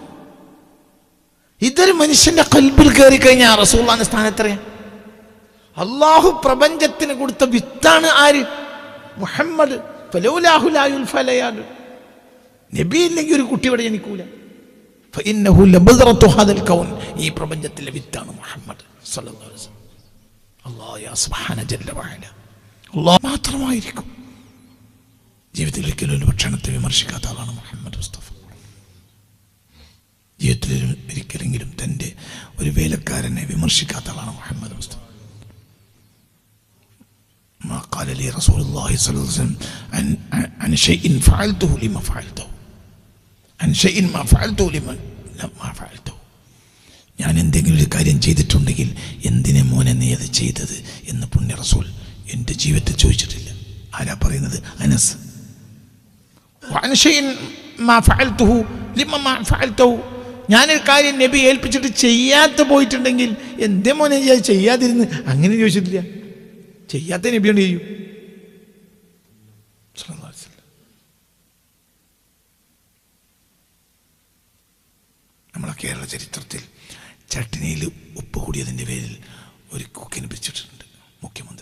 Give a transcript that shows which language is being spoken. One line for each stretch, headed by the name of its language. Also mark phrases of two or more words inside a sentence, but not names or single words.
Malayalam: ഇതൊരു മനുഷ്യന്റെ കൽബിൽ കയറി കഴിഞ്ഞാൽ റസൂലുള്ളാഹിന്റെ സ്ഥാനത്തറിയാം. അള്ളാഹു പ്രപഞ്ചത്തിന് കൊടുത്ത വിത്താണ് ആര്? മുഹമ്മദ്.
Arabic: فلولاه لا يلفى ولادن,
Malayalam: നബി ഇല്ലെങ്കിൽ ഒരു കുട്ടി ഇവിടെ ജനിക്കൂല.
Arabic: فإنه لبذرة هذا الكون.
Malayalam: ഈ പ്രപഞ്ചത്തിലെ വിത്താണ് മുഹമ്മദ്
Arabic: صلى الله عليه وسلم. الله يا سبحان جل وعلا.
Malayalam: അല്ലാഹു മാത്രമായിരിക്കും. ജീവിതത്തിൽ ഒരിക്കലും ഒരു ഭക്ഷണത്തെ വിമർശിക്കാത്ത ആളാണ് മുഹമ്മദ് മുസ്തഫ. ജീവിതത്തിൽ ഒരിക്കലെങ്കിലും തൻ്റെ ഒരു വേലക്കാരനെ വിമർശിക്കാത്ത ആളാണ് മുഹമ്മദ് മുസ്തഫ.
Arabic: ما قال لي رسول الله صلى الله عليه وسلم عن شيء فعلته لما فعلته عن شيء ما فعلته لما فعلته.
Malayalam: ഞാൻ എന്തെങ്കിലും ഒരു കാര്യം ചെയ്തിട്ടുണ്ടെങ്കിൽ എന്തിനെ മോനെ നീ അത് ചെയ്തത് എന്ന് പുണ്യ റസൂൽ എൻ്റെ ജീവിതത്തിൽ ചോദിച്ചിട്ടില്ല. ആരാ പറയുന്നത്? അനസ്.
Arabic: وعن شيء ما فعلته لما ما فعلته.
Malayalam: ഞാനൊരു കാര്യം നബി ഏൽപ്പിച്ചിട്ട് ചെയ്യാതെ പോയിട്ടുണ്ടെങ്കിൽ എന്തേ മോനെ ചെയ്യാതിരുന്ന് അങ്ങനെ ചോദിച്ചിട്ടില്ല. ചെയ്യാത്ത നബിയോട് ചെയ്യും. നമ്മളെ കേരള ചരിത്രത്തിൽ ചട്ടിനിയിൽ ഉപ്പ് കൂടിയതിൻ്റെ പേരിൽ ഒരു കുക്കിനെ പിരിച്ചിട്ടുണ്ട് മുഖ്യമന്ത്രി.